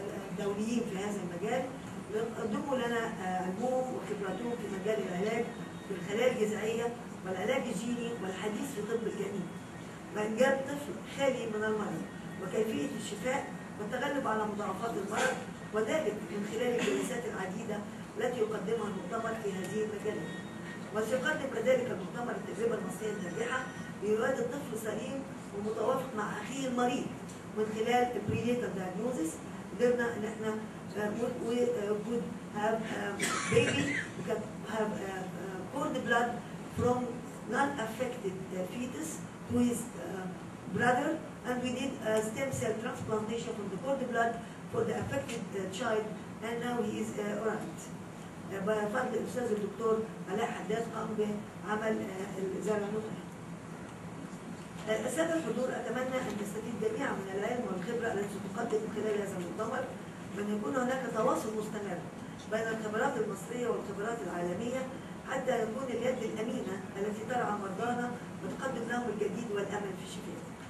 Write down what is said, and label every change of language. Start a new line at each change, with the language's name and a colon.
Arabic: الدوليين في هذا المجال ليقدموا لنا علمهم وخبراتهم في مجال العلاج في الخلايا الجذعية والعلاج الجيني والحديث في طب الجنين وإنجاب طفل خالي من المرض وكيفية الشفاء والتغلب على مضاعفات المرض، وذلك من خلال الجلسات العديدة التي يقدمها المؤتمر في هذه المجالات. وسيقدم كذلك المؤتمر التجربة المصرية الناجحة لإيجاد الطفل سليم ومتوافق مع أخيه المريض من خلال البرينيتال دايجنوزيس. قدرنا إن احنا
English: we could have baby, we could have cord blood from non-affected fetus to his brother, and we did a stem cell transplantation from the cord blood for the affected child, and now he is alright.
Arabic: بفضل الأستاذ الدكتور علاء حداد قام بعمل زرع النخاع. السادة الحضور، أتمنى أن تستفيد جميعا من العلم والخبرة التي تقدم من خلال هذا المؤتمر، وأن يكون هناك تواصل مستمر بين الخبرات المصرية والخبرات العالمية حتى يكون اليد الأمينة التي ترعى مرضانا وتقدم لهم الجديد والأمل في الشفاء.